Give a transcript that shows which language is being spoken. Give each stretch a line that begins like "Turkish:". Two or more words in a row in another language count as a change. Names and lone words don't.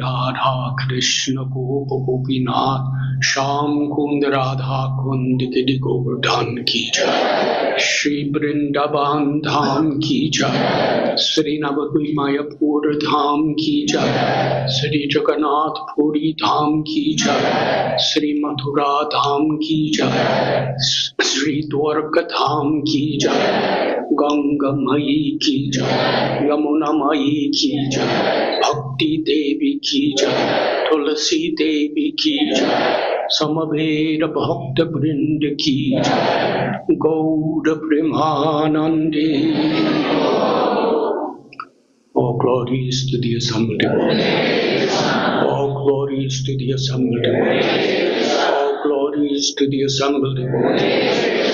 Hindi: राधा कृष्ण गोपा गोपीनाथ श्याम कुंड राधा कुंड गिरि गोवर्धन की जय श्री वृंदावन धाम की जय श्री नवद्वीप मायापुर धाम की जय श्री जगन्नाथ पुरी धाम की जय, श्री मथुरा धाम की जय, श्री द्वारका धाम की जय, गंगामयी की जय, यमुनामयी की जय, भक्ति देवी की जय, तुलसी देवी की जय, समवेत भक्त वृंद की जय, गौर प्रेमानंदे।
English: All glories to the assembled devotees. All glories to the assembled devotees. All glories to the assembled devotees.